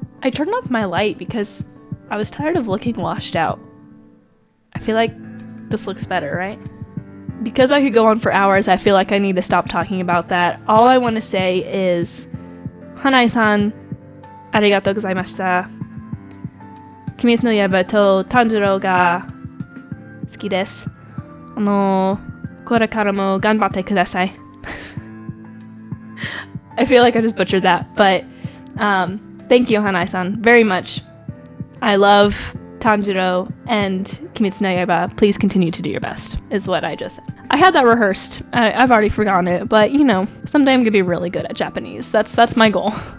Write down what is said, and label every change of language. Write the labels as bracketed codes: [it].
[en] I turned off my light because I was tired of looking washed out. I feel like this looks better, right? Because I could go on for hours, I feel like I need to stop talking about that. All I want to say is, Hanai-san, [ja] ありがとうございました。鬼滅の刃と炭治郎が好きです。これからも頑張ってください。 [en] I feel like I just butchered that, but thank you, Hanai-san, very much. I love Tanjiro and Kimetsu no Yaiba. Please continue to do your best, is what I just said. I had that rehearsed. I've already forgotten it, but you know, someday I'm gonna be really good at Japanese. That's my goal.